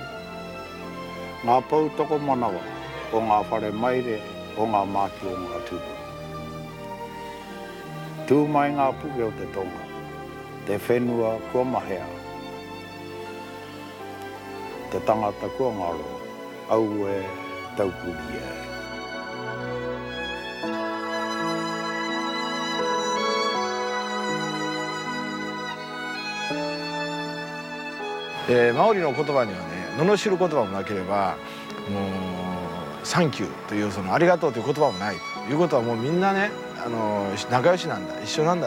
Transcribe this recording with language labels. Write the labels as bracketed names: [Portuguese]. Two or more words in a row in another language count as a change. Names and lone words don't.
[Māori] Ngā pau toko manawa o ngā whare maire o ngā māki o ngā tūpu. Tū mai ngā puke o te tonga, te whenua kua mahea. Te tangata kua ngaro, au e taupuri e. [Japanese] マオリの言葉にはね、罵る言葉もなければ、もうサンキューというそのありがとうという言葉もないということは、もうみんなね、仲良しなんだ、一緒なんだと。